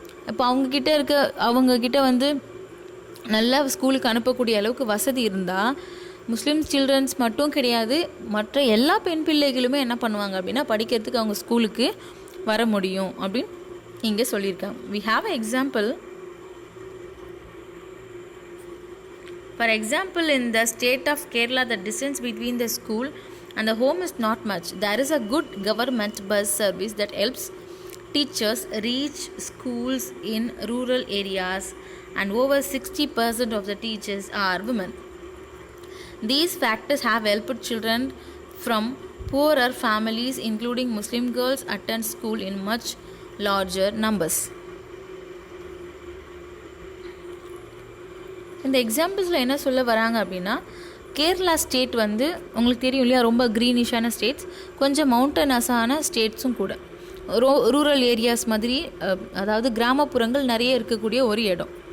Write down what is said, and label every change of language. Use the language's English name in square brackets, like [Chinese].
[Tamil] இப்போ அவங்கக்கிட்ட நல்லா ஸ்கூலுக்கு அனுப்பக்கூடிய அளவுக்கு வசதி இருந்தால் முஸ்லீம் சில்ட்ரன்ஸ் மட்டும் கிடையாது, மற்ற எல்லா பெண் பிள்ளைகளுமே என்ன பண்ணுவாங்க அப்படின்னா படிக்கிறதுக்கு அவங்க ஸ்கூலுக்கு வர முடியும் அப்படின்னு இங்கே சொல்லியிருக்காங்க. [English] we have an example. For example, in the state of Kerala, the distance between the school and the home is not much. There is a good government bus service that helps teachers reach schools in rural areas, and over 60% of the teachers are women. These factors have helped children from poorer families, including Muslim girls, attend school in much larger numbers. [Tamil] இந்த எக்ஸாம்பிள்ஸில் என்ன சொல்ல வராங்க அப்படின்னா, Kerala state உங்களுக்கு தெரியும் இல்லையா, ரொம்ப க்ரீனிஷான states, கொஞ்சம் மவுண்டனஸான ஸ்டேட்ஸும் கூட, ரூரல் ஏரியாஸ் மாதிரி, அதாவது கிராமப்புறங்கள் நிறைய இருக்கக்கூடிய ஒரு இடம்.